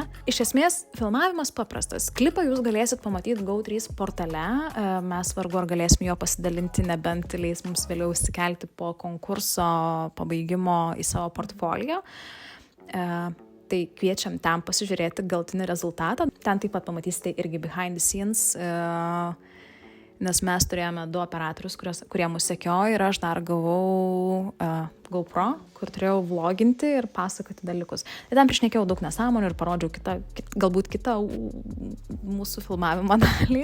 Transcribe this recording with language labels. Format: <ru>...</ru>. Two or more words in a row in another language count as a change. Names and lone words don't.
<lt>Iš esmės, filmavimas paprastas. Klipą Jūs galėsit pamatyti GO3 portale, mes vargu ar galėsim jo pasidalinti, nebent leis mums vėliau įsikelti po konkurso pabaigimo į savo portfolio. Tai kviečiam ten pasižiūrėti galtinį rezultatą. Ten taip pat pamatysite irgi</lt> <en>behind the scenes,</en> <lt>nes mes turėjome 2 operatorius, kurie mus sekiojo ir aš dar gavau GoPro, kur turėjau vloginti ir pasakoti dalykus. Tai ten prišnekėjau daug nesąmonių ir parodžiau galbūt kitą mūsų filmavimo dalį.</lt>